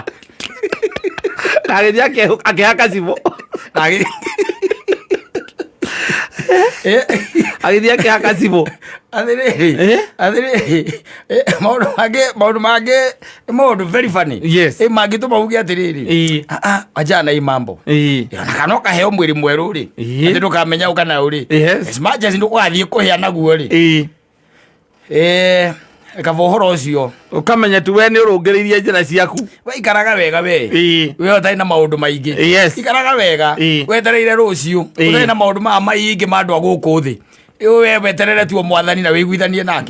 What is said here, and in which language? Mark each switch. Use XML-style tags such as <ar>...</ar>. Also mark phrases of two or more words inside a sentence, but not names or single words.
<ki>na agĩthiĩ akĩhaka cibũ agĩthiĩ akĩhaka cibũ atĩrĩrĩ maũndũ</ki> <en>very funny</en> <ki>mangĩtũma uge atĩrĩrĩ ajana</ki> <sw>hii mambo</sw> <ki>na kana ũkaheo mwĩrĩ mwerũ rĩ atĩ ndũkamenya ũkana ũrĩ</ki> <en>as much as</en> <ki>ndũgathiĩ kũhĩa naguo rĩ kaba ũhoro ũcio ũkamenya tu we nĩ ũrũngĩrĩirie njĩra ciaku waikaraga wega we ũtarĩ na maũndũ maingĩ ikaraga wega wetereire rũciũ ũtarĩ na maũndũ maingĩ ma andũ a gũkũ thĩ we weterere tuo mwathani na wĩiguithanie nake</ki>